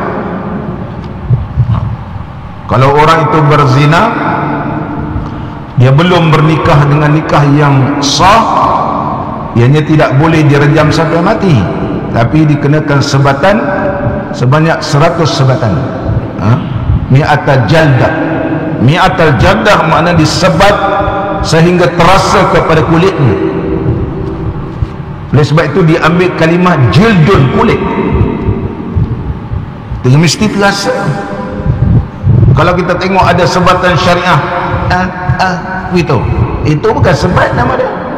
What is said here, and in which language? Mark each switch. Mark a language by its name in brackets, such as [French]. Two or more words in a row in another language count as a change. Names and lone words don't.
[Malay] Kalau orang itu berzina, dia belum bernikah dengan nikah yang sah, ianya tidak boleh direjam sampai mati, tapi dikenakan sebatan sebanyak 100 sebatan. [Arabic] مائة جلدة مائة جلدة [Malay] makna disebat sehingga terasa kepada kulitnya. Oleh sebab itu diambil kalimah jildun, kulit. Dia mesti terasa. Kalau kita tengok ada sebatan syariah, itu bukan sebat nama dia.